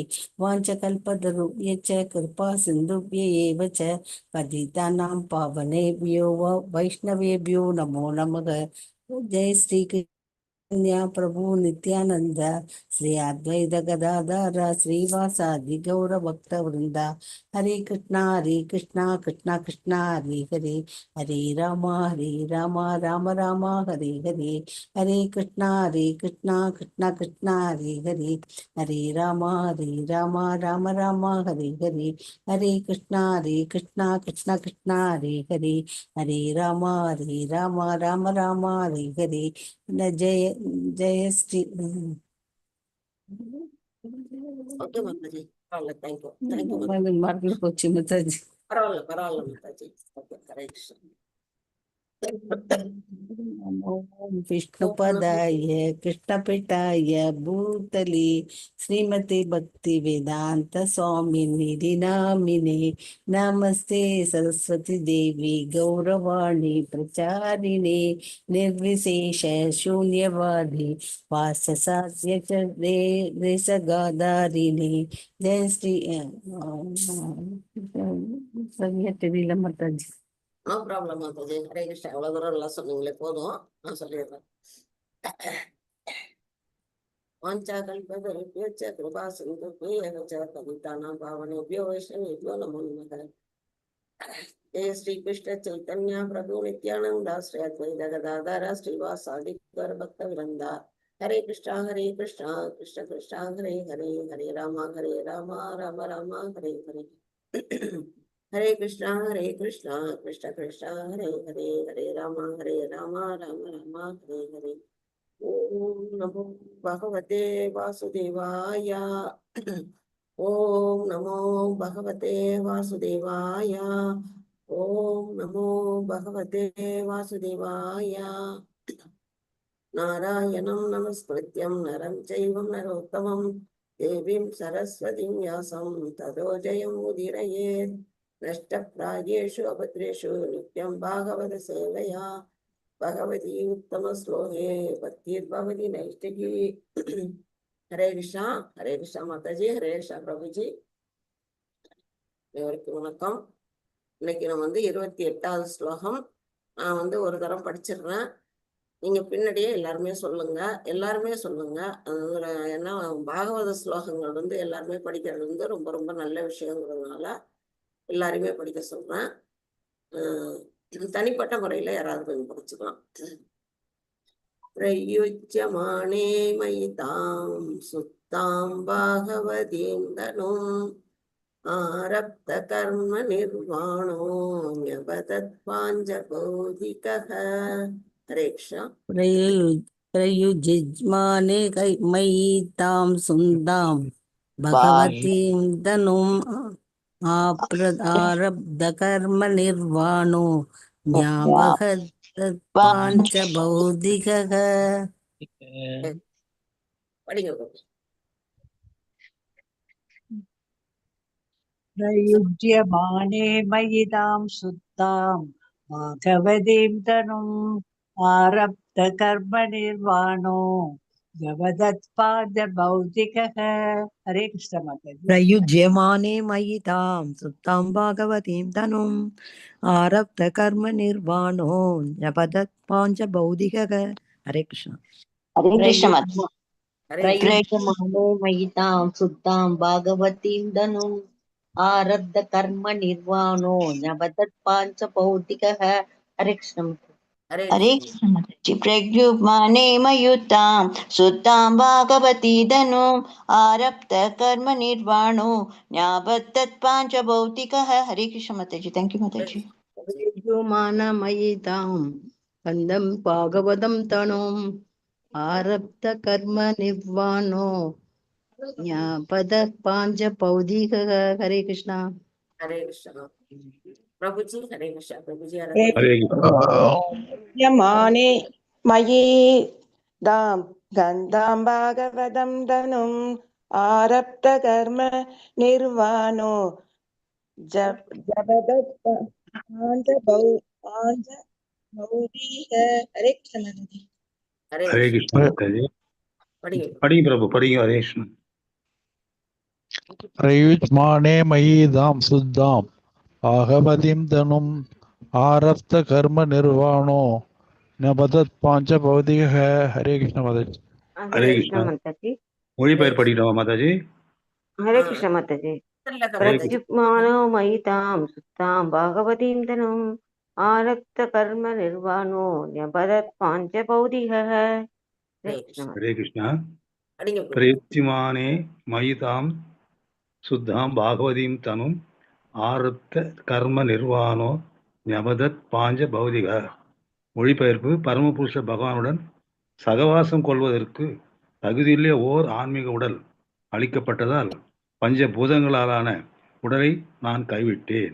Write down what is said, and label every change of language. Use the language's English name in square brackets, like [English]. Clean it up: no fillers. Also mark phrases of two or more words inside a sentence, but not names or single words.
[Sanskrit] वाञ्छकल्पतरुभ्यश्च कृपा सिन्धुभ्य एव च पतितानां पावनेभ्यो वैष्णवेभ्यो नमो नमः। जय श्री कन्या प्रभु नित्यानंद श्री अद्वैत गदाधर श्रीवासादि गौर भक्त वृंदा। हरे कृष्णा कृष्णा कृष्णा हरे हरे, हरे राम राम राम हरे हरे। हरे कृष्णा कृष्णा कृष्णा हरे हरे, हरे राम राम राम हरे हरे। हरे कृष्णा कृष्णा कृष्णा हरे हरे, हरे राम राम राम हरे हरे। जय जय श्री [Tamil] ஓகே மாதாஜி. பரவாயில்ல. தேங்க்யூ மறந்து போச்சு மத்தாஜி. பரவாயில்ல மாதாஜி. ஓகே. ஹரே கிருஷ்ணா. [Sanskrit] ओम विष्णुपदाय कृष्णपीठाय भूतले श्रीमते भक्ति वेदांत स्वामिनि नामिने नमस्ते सरस्वती देवी गौरवाणी प्रचारिणे निर्विशेष शून्यवादी वाससास्य च देशगाधारिणे। जय श्री [Tamil] தெரியல மாதாஜி. நோ ப்ராப்ளம் மாதாஜி. ஹரே கிருஷ்ணா. எவ்வளவு தூரம் எல்லாம் சொன்னீங்களே போதும், நான் சொல்லிடுறேன். [Sanskrit] வாஞ்சாகல்பதருभ्यश्च कृपा सिन्धुभ्यः च पतितानां पावनेभ्यो वैष्णवेभ्यो नमो नमः। जय श्री कृष्ण चैतन्य प्रभु नित्यानंद श्री अद्वैत गदाधर श्रीवासादि गौर भक्त वृंदा। हरे कृष्णा कृष्ण कृष्ण हरे हरे, हरे राम राम राम हरे हरे। हरे कृष्णा कृष्ण कृष्ण हरे हरे, हरे राम राम राम हरे हरे। ओम नमो भगवते वासुदेवाय। ओम नमो भगवते वासुदेवाय। ओम नमो भगवते वासुदेवाय। नारायणं नमस्कृत्यं नरं चैव नरोत्तमं देवीं सरस्वतीं व्यासं ततो जयमुदीरयेत्। नष्टप्रायेषु अभद्रेषु नित्यं भागवत सेवया भगवती उत्तम श्लोके भक्तिर्भवति नैष्टिकी। [Hindi] हरे कृष्णा माताजी. हरे कृष्णा प्रभुजी. [Tamil] வணக்கம். இன்னைக்கு நம்ம வந்து 28வது ஸ்லோகம் நான் வந்து ஒரு தரம் படிச்சிடுறேன். நீங்க பின்னாடியே எல்லாருமே சொல்லுங்க. ஏன்னா பாகவத ஸ்லோகங்கள் வந்து எல்லாருமே படிக்கிறது வந்து ரொம்ப ரொம்ப நல்ல விஷயங்கிறதுனால எல்லாருமே படிக்க சொல்றேன். தனிப்பட்ட முறையில யாராவது கொஞ்சம் படிச்சுக்கலாம். [Sanskrit] प्रयुज्यमाने मयितां शुद्धां भागवतीं तनुम् आरब्ध कर्म निर्वाणो न्यपतत् पाञ्चभौतिकः। [Tamil] ஹரே கிருஷ்ணா. [Sanskrit] प्रयुज्यमाने मयि तां सुन्दां भगवतीं तनुम् आरब्ध कर्म निर्वाणो ज्ञापक पाञ्च भौतिक. [Tamil] படிங்க கோபி. [Sanskrit] प्रयुज्यमाने मयितां सुतां माघवतीं तनुम् आरब्धकर्मनिर्वाणो जवदत्पादभौतिकः। [Hindi] हरे कृष्ण माताजी। [Sanskrit] प्रयुज्यमाने मयि तां सुप्तां भागवतीं तनुम् आरब्धकर्मनिर्वाणो न्यपतत्पाञ्चभौतिकः। [Hindi] हरे कृष्ण। हरे कृष्ण माता। हरे [Sanskrit] प्रयुज्यमानो मयितां सुतां भागवतीं धनुम् आरब्ध कर्म निर्वाणो नवदत्पाञ्च भौतिकः। [Hindi] हरे कृष्ण माता। हरे हरे कृष्ण माताजी। [Sanskrit] प्रयुज्यमाने मयुतां सुतां भागवती धनुम् आरब्ध कर्म निर्वाणो न्याबद्धत्पाञ्च भौतिकः। [Hindi] हरे कृष्ण माताजी। [English] thank you [Hindi] माताजी। [Sanskrit] प्रयुज्यमानमयितां कन्दं भागवतं तनुम् आरब्धकर्मनिर्वाणो न्यपतत्पाञ्चभौतिकः। [Hindi] हरे कृष्ण। हरे कृष्ण प्रभु जी। हरे कृष्ण प्रभु जी। [Sanskrit] हरे यमाने मयि दां गन्धां भागवतं धनुम् आरब्धकर्म निर्वाणो [Hindi] हरे कृष्ण माताजी। हरे कृष्ण माताजी। [Tamil] படிங்க [Hindi] पढ़िए प्रभु पढ़िए। हरे कृष्ण। [Sanskrit] प्रयुज्यमाने मयि दां शुद्धां भागवतीं तनुम् आरब्ध कर्म निर्वाणो नबदत् पांच भौतिकः. [Hindi] हरे कृष्ण माताजी। हरे कृष्ण माताजी। [Tamil] மொழிபெயர் படிக்கிறோம் மாதாஜி. [Hindi] हरे कृष्ण माताजी। [Sanskrit] प्रत्युत्मानो मयितां सुतां भागवतीं तनुम् आरब्ध कर्म निर्वाणो न्यपतत् पाञ्चभौतिकः। [Hindi] हरे कृष्ण माताजी। हरे कृष्ण। [Tamil] படிங்க [Sanskrit] प्रयुज्यमाने मयितां सुद्धां भागवतीं तनुम् आरब्ध कर्म निर्वाणो न्यपतत् पाञ्च भौतिक. [Tamil] மொழிபெயர்ப்பு: பரமபுருஷ பகவானுடன் சகவாசம் கொள்வதற்கு தகுதியுள்ள ஓர் ஆன்மீக உடல் அளிக்கப்பட்டதால் பஞ்ச பூதங்களாலான உடலை நான் கைவிட்டேன்.